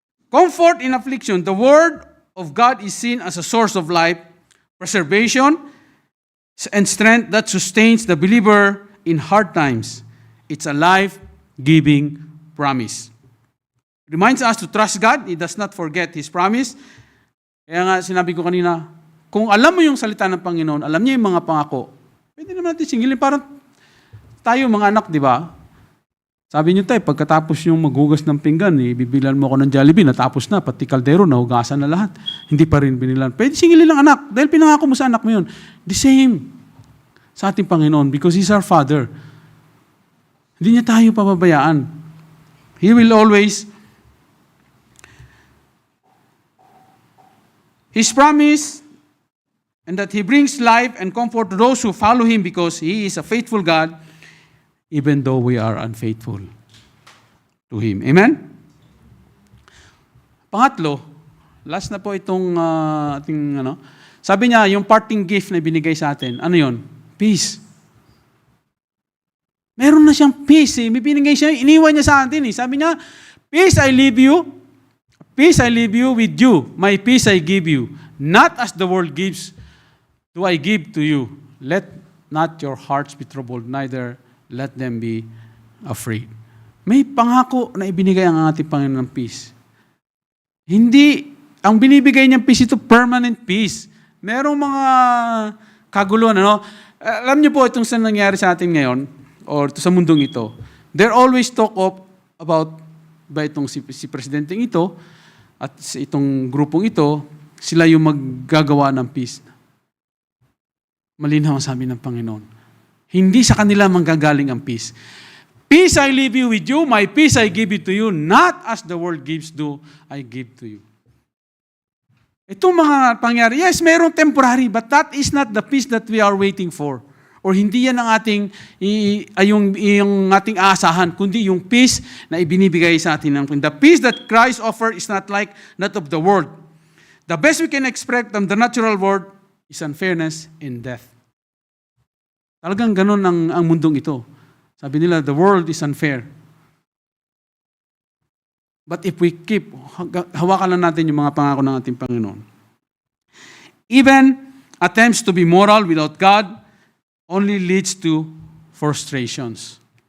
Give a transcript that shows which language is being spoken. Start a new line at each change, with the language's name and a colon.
English: Comfort in affliction. The word of God is seen as a source of life, preservation, and strength that sustains the believer in hard times. It's a life-giving promise. Reminds us to trust God. He does not forget His promise.
Filipino: Kaya nga sinabi ko kanina, kung alam mo yung salita ng Panginoon, alam niya yung mga pangako, pwede naman natin singilin. Parang tayo mga anak, di ba? Sabi niyo tayo, pagkatapos yung maghugas ng pinggan, bibilan mo ako ng Jollibee, natapos na, pati kaldero, nahugasan na lahat. Hindi pa rin binilan. Pwede singilin lang anak, dahil pinangako mo sa anak mo yun.
English: The same
Filipino: sa ating Panginoon,
English: because He's our Father.
Filipino: Hindi niya tayo pababayaan.
English: He will always, His promise, and that He brings life and comfort to those who follow Him because He is a faithful God, even though we are unfaithful to Him.
Filipino: Amen? Pangatlo, last na po itong ating, sabi niya, yung parting gift na binigay sa atin, ano yun? Peace. Meron na siyang peace eh. May binigay siya, iniwan niya sa atin eh. Sabi niya,
English: peace I leave you with you. My peace I give you. Not as the world gives, do I give to you. Let not your hearts be troubled, neither let them be afraid.
Filipino: May pangako na ibinigay ang ating Panginoon ng peace. Hindi, ang binibigay niyang peace ito, permanent peace. Merong mga kaguluhan, alam niyo po itong saan nangyari sa atin ngayon, or sa mundong ito,
English: they're always talk about
Filipino: ba itong si presidenteng ito, at itong grupong ito, sila yung maggagawa ng peace. Malinaw ang sabi ng Panginoon. Hindi sa kanila manggagaling ang peace.
English: Peace I leave you with you, my peace I give it to you, not as the world gives do I give to you.
Filipino: Itong mga pangyari,
English: yes, mayroong temporary, but that is not the peace that we are waiting for.
Filipino: Or hindi yan ang ating, yung ating aasahan, kundi yung peace na ibinibigay sa atin.
English: The peace that Christ offered is not like that of the world. The best we can expect from the natural world is unfairness and death.
Filipino: Talagang ganun ang mundong ito. Sabi nila,
English: the world is unfair. But if we keep,
Filipino: hawakan lang natin yung mga pangako ng ating Panginoon.
English: Even attempts to be moral without God only leads to frustrations.